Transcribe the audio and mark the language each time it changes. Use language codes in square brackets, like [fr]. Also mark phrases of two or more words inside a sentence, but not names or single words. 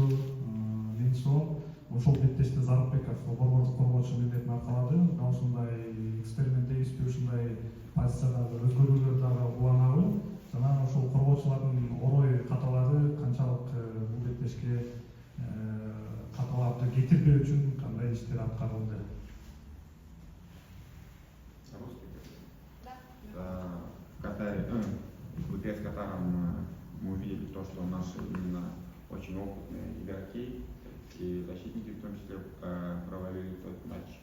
[ky] Менчо ошол беттеште Зарбеков борбордук коргоочу милдетин аркалады. Мына ушундай эксперимент дейбизби, ушундай позициядагы өзгөрүүлөр дагы уланабы. Жана ошол коргоочулардын орой каталары канчалык бул беттешке каталарды кетирбөө үчүн кандай иштер аткарылды? [ru] В Катаре, в игре с Катаром мы увидели то, что наши именно очень опытные игроки и защитники в том числе провалили тот матч.